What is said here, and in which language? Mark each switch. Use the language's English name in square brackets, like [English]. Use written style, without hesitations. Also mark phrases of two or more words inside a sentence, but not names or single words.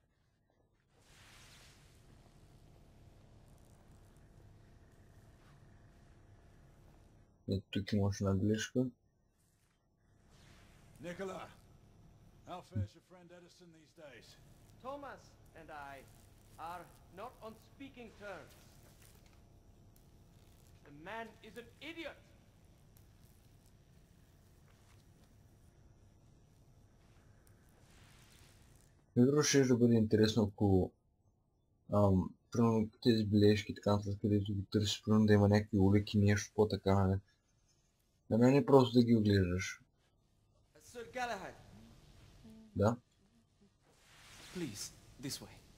[Bulgarian] Ето тук има още една бележка. [English] Nicola, how fares your friend Edison these days? Thomas and I are not on speaking terms. The man is an idiot. [Bulgarian] Вероятно ще да бъде интересно, ако примерно тези бележки, така нататък, където ги търсиш, примерно да има някакви улики, нещо по-така, нали? На мен е просто да ги оглеждаш. [English] Sir Galahad. [Bulgarian] Да? [English] Please, this way.